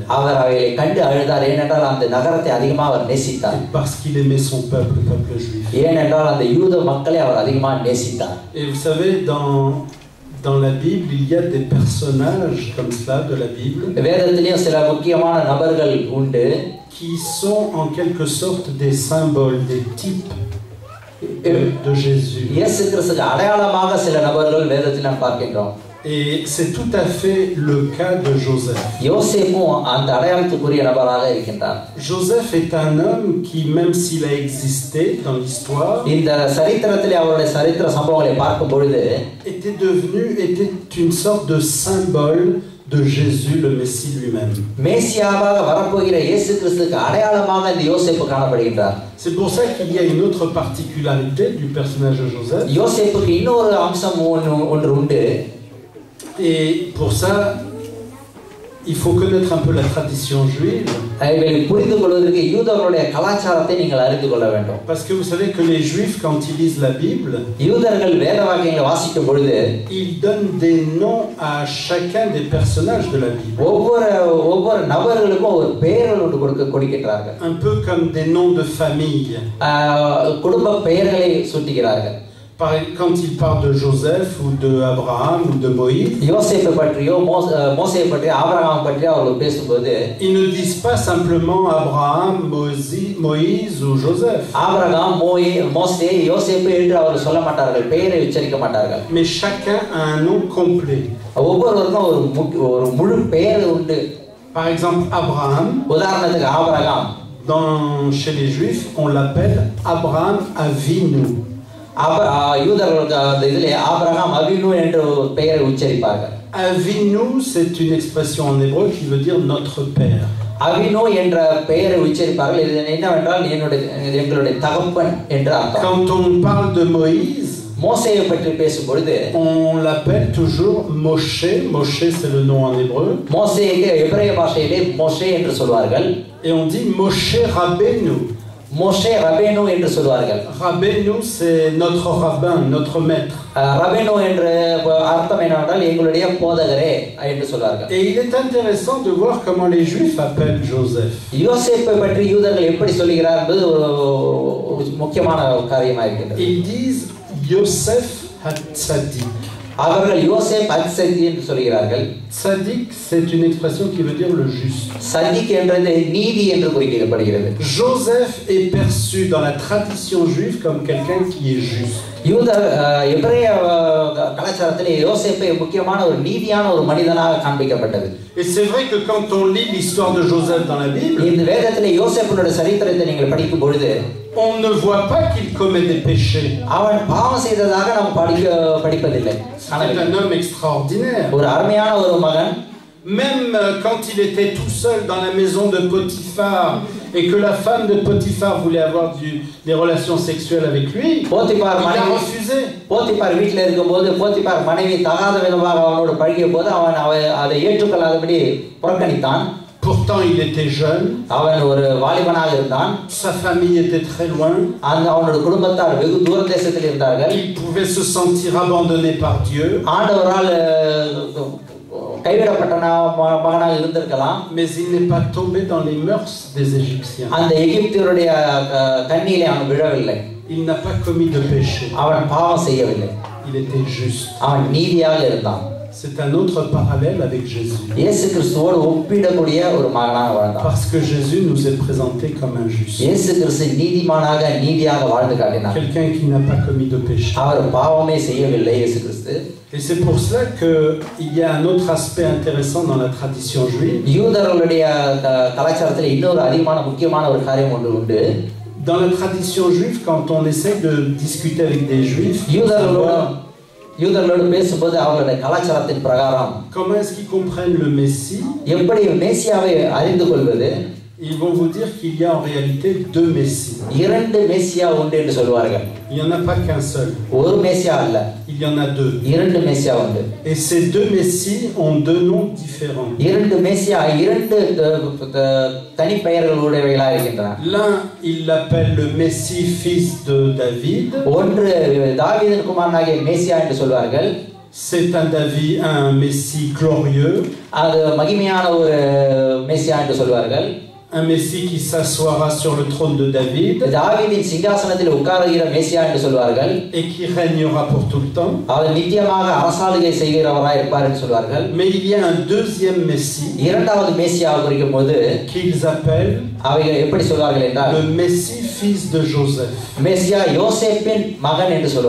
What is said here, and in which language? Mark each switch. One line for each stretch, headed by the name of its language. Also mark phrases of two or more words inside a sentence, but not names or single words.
Tamil: அவர் அவைகளை கண்டு அழுதார். ஏனென்றால் அந்த நகரத்தை அதிகமாக அவர் நேசித்தார்.
French: Parce qu'il aimait son peuple, le peuple juif.
Tamil: ஏனென்றால் அந்த யூத மக்களை அவர் அதிகமாக நேசித்தார்.
French: Et vous savez, dans la Bible, il y a des personnages comme cela de la Bible.
Tamil: வேதத்திலேயும் சில முக்கியமான நபர்கள் உண்டு.
French: Qui sont en quelque sorte des symboles, des types de Jésus.
Tamil: இயேசு கிறிஸ்துவுக்கு அடையாளமாக சில நபர்கள் வேதத்தில் நாம் பார்க்கின்றோம்.
French: Et c'est tout à fait le cas de Joseph.
Tamil: யோசேப்பும் அந்த அடையாளத்துக்குரிய நபராக இருக்கின்றார்.
French: Joseph est un homme qui, même s'il a existé dans l'histoire,
Tamil: இந்த சரித்திரத்திலே அவருடைய சரித்திர சம்பவங்களை பார்க்கும் பொழுது
French: était une sorte de symbole de Jésus, le Messie lui-même.
Tamil: மேசியாவாக வரப்போகிற இயேசு கிறிஸ்துவுக்கு அடையாளமாக இந்த யோசேப்பு காணப்படுகின்றார்.
French: C'est pour ça qu'il y a une autre particularité du personnage de Joseph.
Tamil: யோசேப்புக்கு இன்னொரு அம்சம் ஒன்று உண்டு.
French: Et pour ça, il faut connaître un peu la tradition juive.
Tamil: புரிந்து கொள்வதற்கு யூதர்களுடைய கலாச்சாரத்தை நீங்கள் அறிந்து கொள்ள வேண்டும்.
French: Parce que vous savez que les Juifs, quand ils lisent la Bible,
Tamil: யூதர்கள் வேத வாக்கியங்களை வாசிக்கும் பொழுது
French: ils donnent des noms à chacun des personnages de la Bible.
Tamil: ஒவ்வொரு நபர்களுக்கும் ஒரு பெயர்கள் ஒன்று கொடுக்கிறார்கள்.
French: Un peu comme des noms de famille.
Tamil: குடும்ப பெயர்களை சூட்டுகிறார்கள்.
French: Quand il parle de Joseph ou de Abraham ou de Moïse,
Tamil: யோசேப்பை பற்றியோ மோசேயை பற்றியோ ஆபிரகாம் பற்றியோ அவர்கள் பேசும்போது
French: ils ne disent pas simplement Abraham, Moïse ou Joseph.
Tamil: ஆபிரகாம், மோசே, யோசேப்பு என்று அவர்கள் சொல்ல மாட்டார்கள், பெயரை உச்சரிக்க மாட்டார்கள்.
French: Mais chacun a un nom complet.
Tamil: ஒவ்வொருவருக்கும் ஒரு முழு பெயர் உண்டு.
French: Par exemple, Abraham,
Tamil: உதாரணத்துக்கு ஆபிரகாம்,
French: chez les Juifs, on l'appelle Abraham Avinu.
Tamil: யூதர்களுக்கு அந்த இதிலே ஆபிரகாம் அவினு என்ற ஒரு பெயரை உச்சரிப்பார்கள்.
French: Avinu, c'est une expression en hébreu qui veut dire notre père.
Tamil: அவினு என்ற பெயரை உச்சரிப்பார்கள். இது என்னவென்றால் எங்களுடைய தகப்பன் என்று அர்த்தம்.
French: Quand on parle de Moïse,
Tamil: மோசேயை பற்றி பேசும் பொழுது
French: on l'appelle toujours Moshe. Moshe, c'est le nom en hébreu.
Tamil: மோசேக்கு எபிரேய பாஷையிலே மோசே என்று சொல்வார்கள்.
French: Et on dit Moshe Rabbeinu.
Tamil: மோசே ரபேனு என்று சொல்வார்கள்.
French: Rabbeinu, c'est notre rabbin, notre maître.
Tamil: ரபேனு என்ற அர்த்தம் என்னவென்றால் எங்களுடைய போதகரே என்று சொல்வார்கள்.
French: Et il est intéressant de voir comment les Juifs appellent Joseph.
Tamil: யோசேப்பை பற்றி யூதர்கள் எப்படி சொல்கிறார்கள் என்பது ஒரு முக்கியமான காரியமாக இருக்கிறது.
French: Ils disent Yosef HaTzadik.
Tamil: அவர்கள் யோசேப் அத்சதி என்று சொல்கிறார்கள்.
French: Tzadik, c'est une expression qui veut dire le juste.
Tamil: சதிக் என்றது நீதி என்று குறிக்கப்படுகிறது.
French: Joseph est perçu dans la tradition juive comme quelqu'un qui est juste.
Tamil: எபிரேய கலாச்சாரத்திலே யோசேப்பை முக்கியமான ஒரு நீதியான ஒரு மனிதனாக காண்பிக்கப்பட்டது.
French: Et c'est vrai que quand on lit l'histoire de Joseph dans la Bible,
Tamil: இந்த வேதத்திலே யோசேப்பினுடைய சரித்திரத்தை நீங்கள் படிக்கும் பொழுது
French: on ne voit pas qu'il commet des péchés.
Tamil: அவன் பாவம் செய்ததாக நாம் படிப்பதில்லை.
French: C'est un homme extraordinaire.
Tamil: ஒரு அருமையான ஒரு மகன்.
French: Même quand il était tout seul dans la maison de Potiphar et que la femme de Potiphar voulait avoir des relations sexuelles avec lui, il a refusé.
Tamil: போத்திபார் வீட்டில் இருக்கும்போது போத்திபார் மனைவி தகாத விதமாக அவனோடு பழகிய போது அவன் அதை ஏற்றுக்கொள்ளாதபடி புறக்கணித்தான்.
French: Pourtant, il était jeune.
Tamil: அவன் ஒரு வாலிபனாக இருந்தான்.
French: Sa famille était très loin.
Tamil: அவனோட குடும்பத்தார் வெகு தூர தேசத்தில் இருந்தார்கள்.
French: Il pouvait se sentir abandonné par Dieu.
Tamil: ஆண்டவரால் கைவிடப்பட்ட மகனாக இருந்திருக்கலாம்.
French: Mais il n'est pas tombé dans les mœurs des Égyptiens.
Tamil: அந்த எகிப்தியருடைய கண்ணியிலே அவன் விழவில்லை.
French: Il n'a pas commis de péché.
Tamil: அவன் பாவம் செய்யவில்லை.
French: Il était juste.
Tamil: அவன் நீதியாக இருந்தான்.
French: C'est un autre parallèle avec Jésus.
Tamil: இயேசு கிறிஸ்துவோடு ஒப்பிடக்கூடிய ஒரு மகனாக வாழ்ந்தான்.
French: Parce que Jésus nous est présenté comme un juste.
Tamil: இயேசு கிறிஸ்து நீதியாக வாழ்ந்து காட்டினார்.
French: Quelqu'un qui n'a pas commis de péché.
Tamil: அவர் பாவமே செய்யவில்லை இயேசு கிறிஸ்து.
French: Et c'est pour cela qu'il y a un autre aspect intéressant dans la tradition juive.
Tamil: யூதர்களுடைய கலாச்சாரத்தில் இன்னொரு அதிகமான முக்கியமான ஒரு காரியம் ஒன்று உண்டு.
French: Dans la tradition juive, quand on essaie de discuter avec des juifs,
Tamil: யூதர்களோடு பேசும்போது அவர்களுடைய கலாச்சாரத்தின் பிரகாரம்
French: comment est-ce qu'ils comprennent le Messie?
Tamil: எப்படி மேசியாவை அறிந்து கொள்வது?
French: Ils vont vous dire qu'il y a en réalité deux Messies.
Tamil: இரண்டு மேசியா உண்டு என்று சொல்வார்கள்.
French: Il n'y en a pas qu'un seul.
Tamil: ஒரு மேசியா அல்ல.
French: Il y en a deux.
Tamil: இரண்டு மேசியா உண்டு.
French: Et ces deux Messies ont deux noms différents.
Tamil: இரண்டு மேசியா இரண்டு தனி பெயர்களுடையவைகளாக இருக்கின்றன.
French: L'un, il l'appelle le Messie fils de David.
Tamil: ஒன்று தாவீதின் குமாரனாகிய மேசியா என்று சொல்வார்கள்.
French: C'est un Messie glorieux.
Tamil: அது மகிமையான ஒரு மேசியா என்று சொல்வார்கள்.
French: Un Messie qui s'assoira sur le trône de David.
Tamil: தாவீதின் சிங்காசனத்தில் உட்காருகிற மேசியா என்று சொல்வார்கள்.
French: Et qui régnera pour tout le temps.
Tamil: அவர் நித்தியமாக அரசாளுகை செய்கிறவராய் இருப்பார் என்று சொல்வார்கள்.
French: Mais il y a un deuxième Messie.
Tamil: இரண்டாவது மேசியாவை குறிக்கும்போது
French: qu'ils appellent
Tamil: அவைகள் எப்படி சொல்வார்கள் என்றால்
French: le Messie fils de Joseph.
Tamil: மேசியா யோசேப்பின் மகன் என்று சொல்வார்கள்.